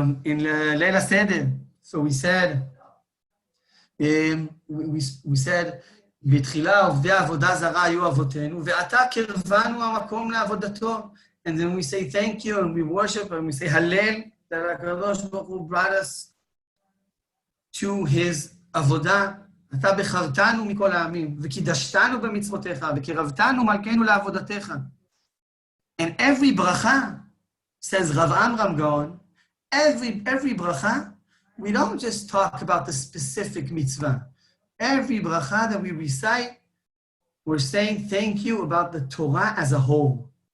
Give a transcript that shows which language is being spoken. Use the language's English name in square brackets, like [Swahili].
[English] In Leila Seder, so we said, [Hebrew] we said, בתחילה עובדי עבודה זרה היו אבותינו, ועתה קרבנו המקום לעבודתו. [English] And then we say thank you, and we worship, and we say Hallel, that HaKadosh Baruch Hu brought us to his עבודה. [Hebrew] אתה בחרתנו מכל העמים, וקידשתנו במצוותיך, וקרבתנו מלכנו לעבודתך. [English] And every bracha, says Rav Amram Gaon, every bracha, we don't just talk about the specific mitzvah. Every bracha that we recite, we're saying thank you about the Torah as a whole.